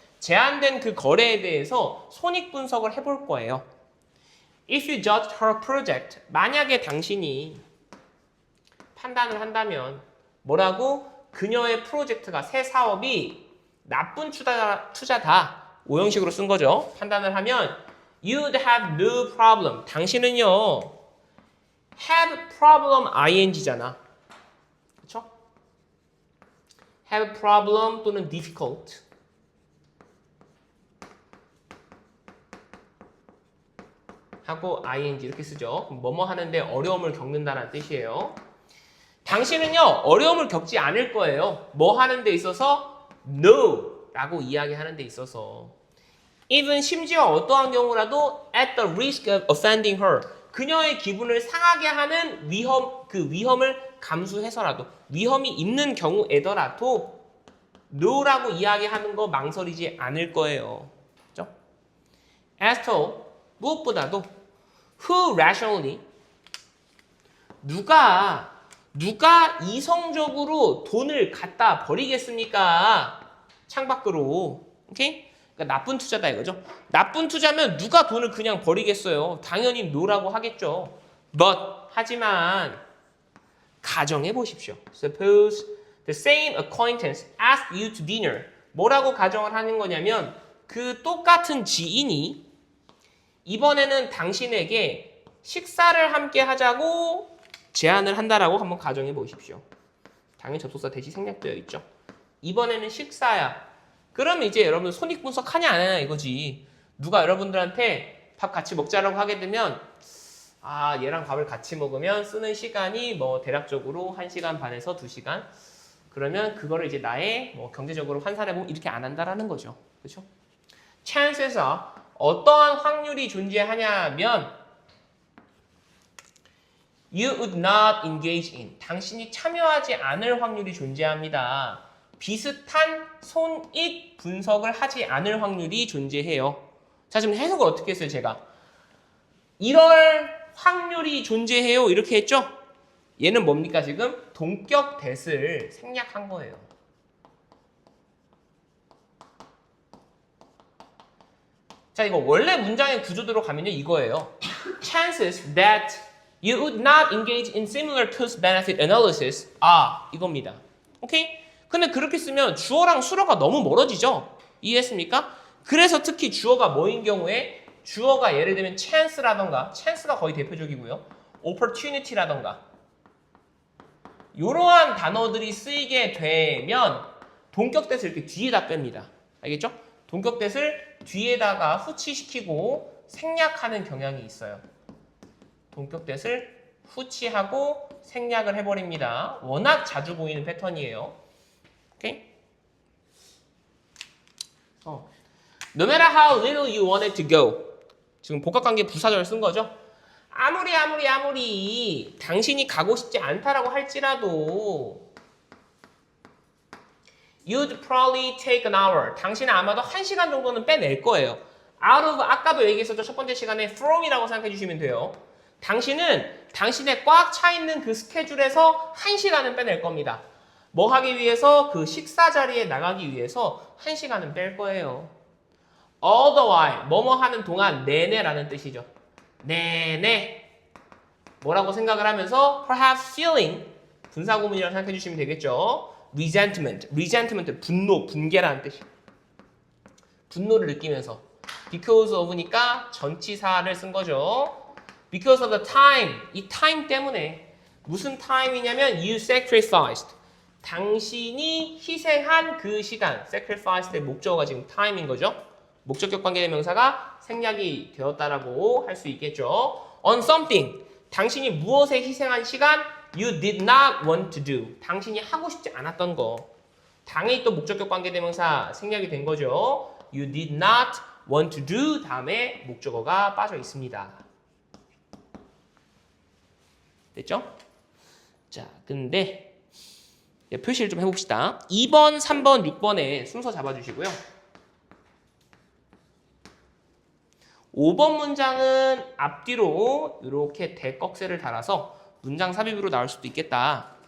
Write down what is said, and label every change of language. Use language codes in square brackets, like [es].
[ko] 제한된 그 거래에 대해서 손익분석을 해볼 거예요. [en] If you judged her project, [ko] 만약에 당신이 판단을 한다면 뭐라고? 그녀의 프로젝트가 새 사업이 나쁜 투자다. 오형식으로 쓴 거죠. 판단을 하면 [en] you'd have no problem. [ko] 당신은요 [en] have problem ing잖아. [ko] 그렇죠? [en] have problem 또는 difficult. [ko] 하고 ing 이렇게 쓰죠. 뭐뭐 하는데 어려움을 겪는다는 뜻이에요. 당신은요 어려움을 겪지 않을 거예요. 뭐 하는 데 있어서? No 라고 이야기하는 데 있어서. [en] even [ko] 심지어 어떠한 경우라도 [en] at the risk of offending her. [ko] 그녀의 기분을 상하게 하는 위험을 감수해서라도 위험이 있는 경우에더라도 no라고 이야기하는 거 망설이지 않을 거예요. 그렇죠? as to 무엇보다도 [en] who rationally [ko] 누가 이성적으로 돈을 갖다 버리겠습니까? 창밖으로. 오케이? 그러니까 나쁜 투자다 이거죠. 나쁜 투자면 누가 돈을 그냥 버리겠어요? 당연히 no라고 하겠죠. But 하지만 가정해 보십시오. [en] Suppose the same acquaintance asked you to dinner. [ko] 뭐라고 가정을 하는 거냐면 그 똑같은 지인이 이번에는 당신에게 식사를 함께 하자고 제안을 한다라고 한번 가정해 보십시오. 당연히 접속사 대시 생략되어 있죠. 이번에는 식사야. 그럼 이제 여러분 손익분석하냐 안 하냐 이거지. 누가 여러분들한테 밥 같이 먹자라고 하게 되면 얘랑 밥을 같이 먹으면 쓰는 시간이 뭐 대략적으로 1시간 반에서 2시간. 그러면 그거를 이제 나의 뭐 경제적으로 환산해보면 이렇게 안 한다라는 거죠. 그렇죠? chance에서 어떠한 확률이 존재하냐면 [en] you would not engage in. [ko] 당신이 참여하지 않을 확률이 존재합니다. 비슷한 손익 분석을 하지 않을 확률이 존재해요. 자, 지금 해석을 어떻게 했어요, 제가? 이럴 확률이 존재해요. 이렇게 했죠? 얘는 뭡니까, 지금? 동격 대를 생략한 거예요. 자, 이거 원래 문장의 구조대로 가면요, 이거예요. [en] chances that you would not engage in similar cost-benefit analysis. [ko] 이겁니다. 오케이? 근데 그렇게 쓰면 주어랑 수어가 너무 멀어지죠? 이해했습니까? 그래서 특히 주어가 뭐인 경우에 주어가 예를 들면 chance라던가 chance가 거의 대표적이고요. opportunity라던가 이러한 단어들이 쓰이게 되면 동격대를 이렇게 뒤에다 뺍니다. 알겠죠? 동격대를 뒤에다가 후치시키고 생략하는 경향이 있어요. 동격대를 후치하고 생략을 해버립니다. 워낙 자주 보이는 패턴이에요. 오케이? [en] No matter how little you want it to go. [ko] 지금 복합관계 부사절을 쓴 거죠. 아무리 당신이 가고 싶지 않다라고 할지라도 [en] You'd probably take an hour. [ko] 당신은 아마도 1시간 정도는 빼낼 거예요. Out of 아까도 얘기했었죠. 첫 번째 시간에 from이라고 생각해 주시면 돼요. 당신은 당신의 꽉 차 있는 그 스케줄에서 1시간은 빼낼 겁니다. 뭐 하기 위해서? 그 식사 자리에 나가기 위해서 1시간은 뺄 거예요. [en] All the while, [ko] 뭐뭐 하는 동안 내내라는 뜻이죠. 내내 뭐라고 생각을 하면서 [en] perhaps feeling [ko] 분사구문이라고 생각해 주시면 되겠죠. resentment, 분노, 분개라는 뜻이에요. 분노를 느끼면서 because of니까 전치사를 쓴 거죠. [en] Because of the time, [ko] 이 time 때문에 무슨 time이냐면 [en] you sacrificed. [ko] 당신이 희생한 그 시간, sacrifice의 목적어가 지금 time인 거죠. 목적격 관계대명사가 생략이 되었다라고 할 수 있겠죠. [en] On something, [ko] 당신이 무엇에 희생한 시간? [en] You did not want to do. [ko] 당신이 하고 싶지 않았던 거. 당연히 또 목적격 관계대명사 생략이 된 거죠. [en] You did not want to do [ko] 다음에 목적어가 빠져 있습니다. 됐죠? 자, 근데 표시를 좀 해봅시다. 2번, 3번, 6번에 순서 잡아주시고요. 5번 문장은 앞뒤로 이렇게 대꺽쇠를 달아서 문장 삽입으로 나올 수도 있겠다.